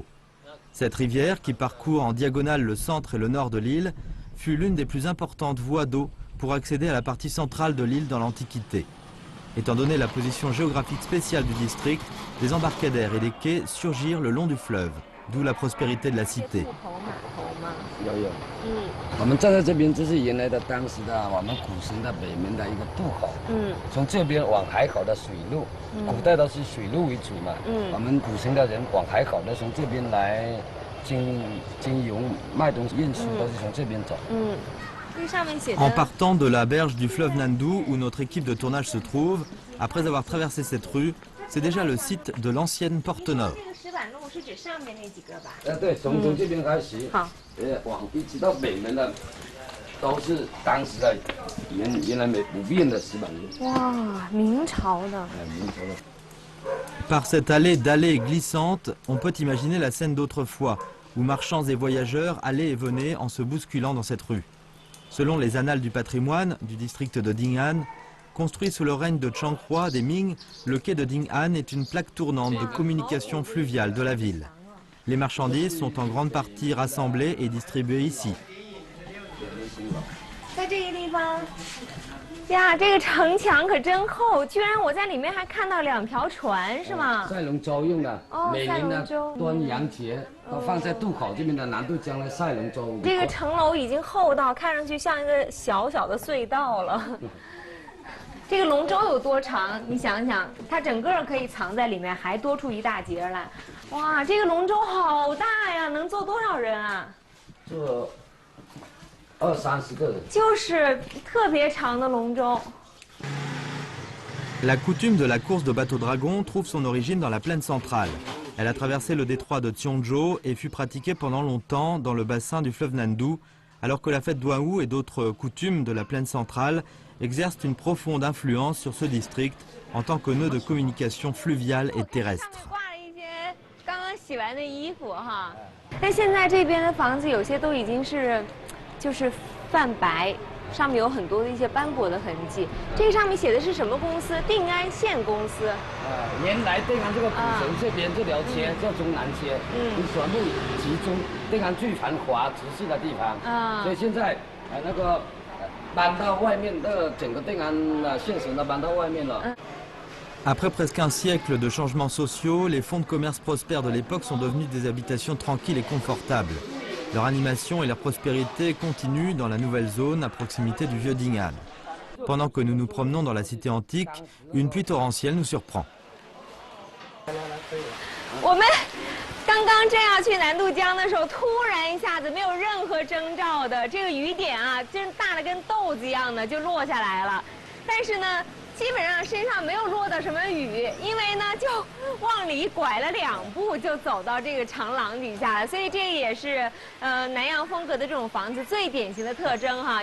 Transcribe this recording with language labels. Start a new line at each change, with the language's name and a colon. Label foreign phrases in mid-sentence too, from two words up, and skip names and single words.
French: Cette rivière, qui parcourt en diagonale le centre et le nord de l'île, fut l'une des plus importantes voies d'eau pour accéder à la partie centrale de l'île dans l'Antiquité. Étant donné la position géographique spéciale du district, des embarcadères et des quais surgirent le long du fleuve, d'où la prospérité de la cité.
Chinese: 我们站在这边，这是原来的当时的我们古城的北门的一个渡口。从这边往海口的水路，古代都是水路为主嘛。我们古城的人往海口的从这边来经由卖东西运输都是从这边走。
French: En partant de la berge du fleuve Nandu où notre équipe de tournage se trouve, après avoir traversé cette rue, c'est déjà le site de l'ancienne Porte Nord.
Chinese: 对，从这边开始，往一直到北门的，都是当时的原来不变的石板路。哇，明朝的。明朝的。
French: Par cette allée d'allées glissante, on peut imaginer la scène d'autrefois, où marchands et voyageurs allaient et venaient en se bousculant dans cette rue. Selon les annales du patrimoine du district de Ding'an, construit sous le règne de Changroi des Ming, le quai de Ding'an est une plaque tournante de communication fluviale de la ville. Les marchandises sont en grande partie rassemblées et distribuées ici.
Chinese: 在这个地方，呀，这个城墙可真厚，居然我在里面还看到2条船，是吗？赛龙舟用的，每年的赛龙舟端阳节都放在渡口这边的南渡江的赛龙舟。这个城楼已经厚到看上去像一个小小的隧道了。这个龙舟有多长？你想想，它整个可以藏在里面，还多出一大截来。哇，这个龙舟好大呀，能坐多少人啊？坐 20-30个人。就是特别长的龙舟。
French: La coutume de la course de bateau-dragon trouve son origine dans la plaine centrale. Elle a traversé le détroit de Tionzhou et fut pratiquée pendant longtemps dans le bassin du fleuve Nandu, alors que la fête d'Ouahou et d'autres coutumes de la plaine centrale exercent une profonde influence sur ce district en tant que nœud de communication fluviale et terrestre.
Chinese: 刚刚洗完的衣服哈，但现在这边的房子有些都已经是，就是泛白。上面有很多的一些斑驳的痕迹，这个上面写的是什么公司？定安县公司。原来定安这个古城这边这条街叫中南街，全部集中定安最繁华直市的地方。所以现在那个搬到外面，整个定安县城都搬到外面了。
French: Après presque un siècle de changements sociaux, les fonds de commerce prospères de l'époque sont devenus des habitations tranquilles et confortables. Leur animation et leur prospérité continuent dans la nouvelle zone à proximité du vieux Ding'an. Pendant que nous nous promenons dans la cité antique, une pluie torrentielle nous surprend.
Chinese: 我们刚刚正要去南渡江的时候，突然一下子没有任何征兆的，这个雨点啊，真大的跟豆子一样的就落下来了。但是呢，基本上身上没有落到什么雨，因为呢就往里拐了2步就走到这个长廊底下了，所以这也是南洋风格的这种房子最典型的特征哈。